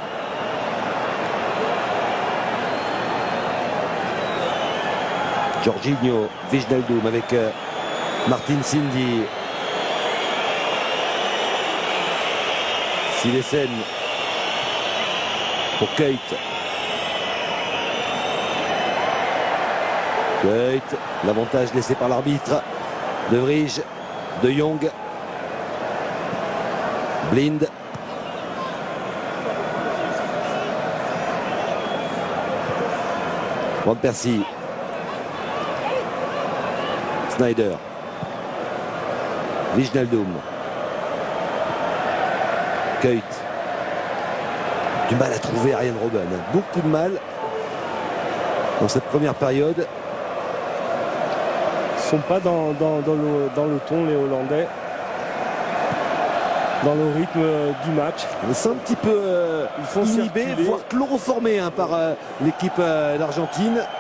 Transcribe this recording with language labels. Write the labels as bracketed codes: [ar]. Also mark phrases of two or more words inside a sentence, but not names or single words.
[fr] Jorginho, Wijnaldum avec Martin Cindy. Cillessen pour Kuyt. Kuyt, l'avantage laissé par l'arbitre. De Vrij, De Jong, Blind. Van Persie. Sneijder. Wijnaldum. Kuyt. Du mal à trouver Arjen Robben. Beaucoup de mal dans cette première période. Ils ne sont pas dans le ton, les Hollandais. Dans le rythme du match. C'est un petit peu inhibé, voire chloroformé par l'équipe d'Argentine.